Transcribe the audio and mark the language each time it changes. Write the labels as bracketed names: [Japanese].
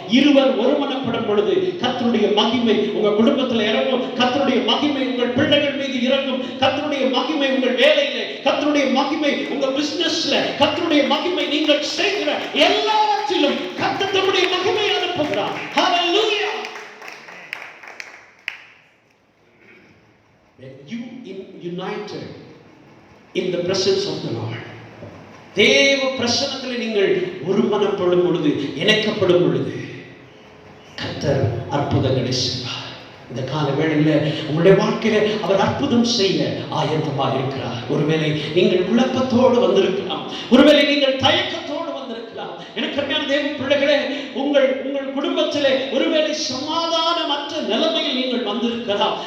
[Tamil] 2 ஒருமனப்படும் பொழுது கர்த்தருடைய மகிமை உங்க குடும்பத்தில் இறங்கும். கர்த்தருடைய மகிமை உங்கள் பிள்ளைகள் மீது இறங்கும். கர்த்தருடைய மகிமை உங்கள் வேலையிலே, கர்த்தருடைய மகிமை உங்க பிசினஸ்ல, கர்த்தருடைய மகிமை நீங்கள் செய்கிற எல்லாவற்றிலும் கர்த்தர் தம்முடைய மகிமை அனுப்புகிறார். ஹல்லேலூயா. [English] When you united in the presence of the Lord, [Tamil] தேவ பிரசன்னத்தில் நீங்கள் ஒருமனப்படும் பொழுது, இணைக்கப்படும் பொழுது கர்த்தர் அற்புதங்களை செய்வார். இந்த கால வேளையில உங்களுடைய வாழ்க்கையில அவர் அற்புதம் செய்ய ஆயத்தமாக இருக்கிறார். ஒருவேளை நீங்கள் குழப்பத்தோடு வந்திருக்கலாம், ஒருவேளை நீங்கள் தயக்கத்தோடு வந்திருக்கலாம். எனக்கு அருமையான தேவ பிள்ளைகளே, உங்கள் குடும்பத்திலே ஒருவேளை சமாதானமற்ற நிலைமையில் நீங்கள் வந்திருக்கலாம்.